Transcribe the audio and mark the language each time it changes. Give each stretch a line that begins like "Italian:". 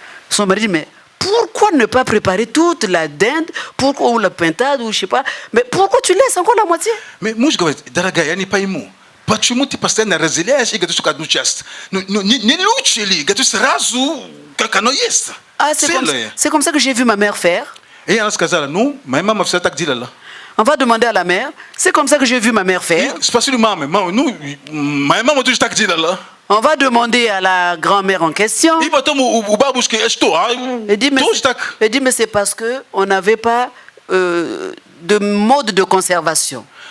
French: Son mari dit, mais pourquoi ne pas préparer toute la dinde ou la pintade ou je sais pas. Mais pourquoi tu laisses encore la moitié? Mais moi je dis,
Russian: почему ты постоянно разделяешь и говоришь, что одну часть? Не лучше ли? Говоришь сразу, как оно есть.
French: C'est comme ça que j'ai vu ma mère faire.
Russian: И она сказала, ну, моя мама всегда так делала.
French: On va demander à la mère. C'est comme ça que j'ai vu ma mère faire.
Russian: Спасибо, мама. Ну, моя мама тоже так делала.
French: On va demander à la grand-mère en question.
Russian: И потом у бабушки, что?
French: Elle dit, mais c'est parce qu'on n'avait pas de mode de conservation.